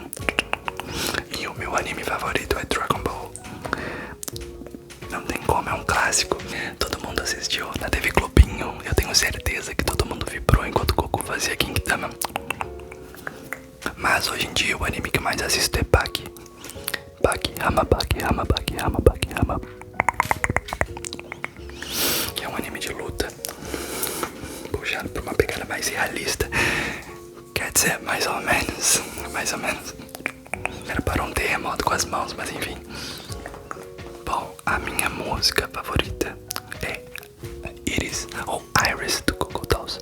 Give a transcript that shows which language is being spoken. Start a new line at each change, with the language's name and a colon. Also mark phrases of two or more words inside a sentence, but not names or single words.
Portuguese: E o meu anime favorito é Dragon Ball. Não tem como, é um clássico. Todo mundo assistiu na TV Globinho. Eu tenho certeza que todo mundo vibrou enquanto o Goku fazia Gintama. Mas hoje em dia o anime que eu mais assisto é Baki. Baki, Hama Baki, Hama Baki, Hama Baki, Hama. Que é um anime de luta, puxado por uma pegada mais realista. Quer dizer, mais ou menos. Mais ou menos. Era para um terremoto com as mãos, mas enfim. Bom, a minha música favorita é Iris, ou Iris, do Google Dolls.